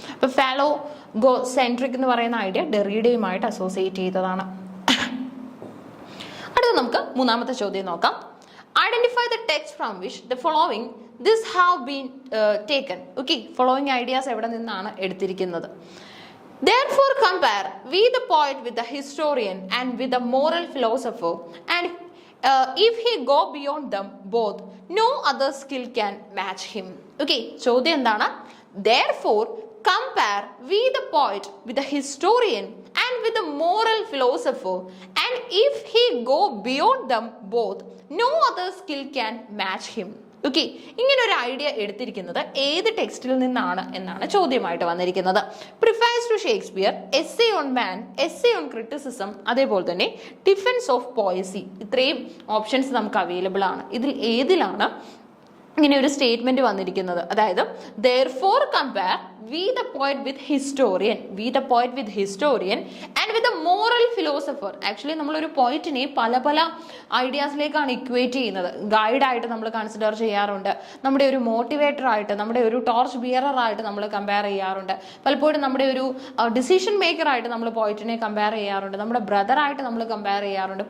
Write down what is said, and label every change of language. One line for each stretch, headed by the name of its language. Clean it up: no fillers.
Malayalam: അപ്പൊ ഫാലോഗോ സെൻട്രിക് എന്ന് പറയുന്ന ഐഡിയ ഡെറിഡയുമായിട്ട് അസോസിയേറ്റ് ചെയ്തതാണ്. അടുത്ത നമുക്ക് മൂന്നാമത്തെ ചോദ്യം നോക്കാം.
English: Identify the text from which the following this have been taken.
Malayalam: Okay, following ideas എവിടെ നിന്നാണ് എടുത്തിരിക്കുന്നത്?
English: Therefore compare we the poet with the historian and with the moral philosopher, and if he go beyond them both, no other skill can match him.
Malayalam: Okay, ചോദ്യം എന്താണ്?
English: Therefore compare we the poet with the historian and with the moral philosopher, and if he go beyond them both, no other skill can match him.
Malayalam: Okay, ഇങ്ങനെ ഒരു idea എടുത്തിരിക്കുന്നത് ഏത് ടെക്സ്റ്റിൽ നിന്നാണ് എന്നാണ് ചോദ്യമായിട്ട് വന്നിരിക്കുന്നത്.
English: prefers to Shakespeare, essay on man, essay on criticism,
Malayalam: അതേപോലെ തന്നെ
English: Defence of poesy.
Malayalam: ഇത്രയും ഓപ്ഷൻസ് നമുക്ക് അവൈലബിൾ ആണ്. ഇതിൽ ഏതിലാണ് ഇങ്ങനെ ഒരു സ്റ്റേറ്റ്മെന്റ് വന്നിരിക്കുന്നത്?
English: അതായത് therefore compare we the poet with historian, we the poet with historian and with the moral philosopher.
Malayalam: Actually നമ്മളൊരു പോയിറ്റിനെ പല ഐഡിയാസിലേക്കാണ് ഇക്വേറ്റ് ചെയ്യുന്നത്. ഗൈഡായിട്ട് നമ്മൾ കൺസിഡർ ചെയ്യാറുണ്ട്, നമ്മുടെ ഒരു മോട്ടിവേറ്റർ ആയിട്ട്, നമ്മുടെ ഒരു ടോർച്ച് ബിയറർ ആയിട്ട് നമ്മൾ കമ്പയർ ചെയ്യാറുണ്ട്. പലപ്പോഴും നമ്മുടെ ഒരു ഡിസിഷൻ മേക്കർ ആയിട്ട് നമ്മൾ പോയിറ്റിനെ കമ്പയർ ചെയ്യാറുണ്ട്, നമ്മുടെ ബ്രദറായിട്ട് നമ്മൾ കമ്പയർ ചെയ്യാറുണ്ട്.